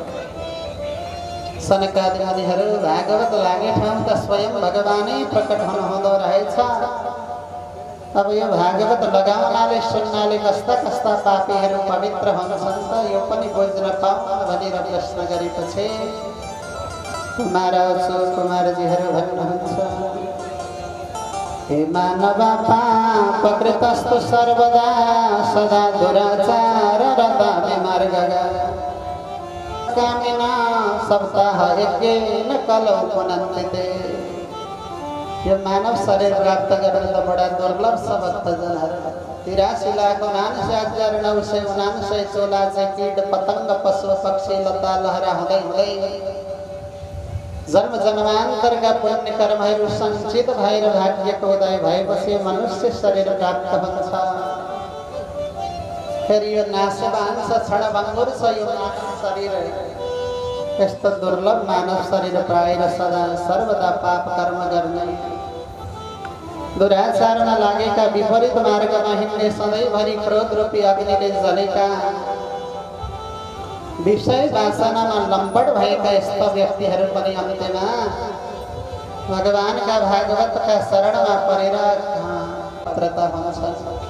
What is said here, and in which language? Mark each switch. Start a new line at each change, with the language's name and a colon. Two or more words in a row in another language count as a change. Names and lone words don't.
Nepali: सनकादि आदिहरू भागवत लागे ठाउँ त स्वयं भगवानै प्रकट हुनुहुँदो रहेछ। अब यो भागवत लगाउनाले सुन्नाले कस्ता कस्ता पापीहरू पवित्र हुन्छन् त यो पनि बुझ्न पाउन् भनेर प्रश्न गरेपछि कुमारजीहरू भन्नुहुन्छ,
Sanskrit: हे मानव पापकृतस्तु सर्वदा सदा दुराचार रता विमार्गगा कामिना सप्ताह यज्ञेन कलौ पुनन्तिते।
Nepali: यो मानव शरीर प्राप्त गर्न त बडा दुर्लभ छ भक्तजनहरू। 83 लाख 79,979 चोला चाहिँ कीट पतंग पशु पक्षी लता लहरा हुँदै हुँदै जन्म जन्मान्तरका पुण्य कर्महरू सञ्चित भएर भाग्यको उदय भएपछि मनुष्य शरीर प्राप्त हुन्छ। फेरि यो नाशवान छ, क्षणभङ्गुर छ यो मानव शरीर। यस्तो दुर्लभ मानव शरीर पाएर सदा सर्वदा पाप कर्म गर्ने, दुराचारमा लागेका, विपरीत मार्गमा हिँड्ने, सधैँभरि क्रोध रूपी अग्निले जलेका, विषय वासनामा लम्बड भएका यस्ता व्यक्तिहरू पनि अन्त्यमा भगवानका भागवतका शरणमा परेर पात्रता हुन्छन्।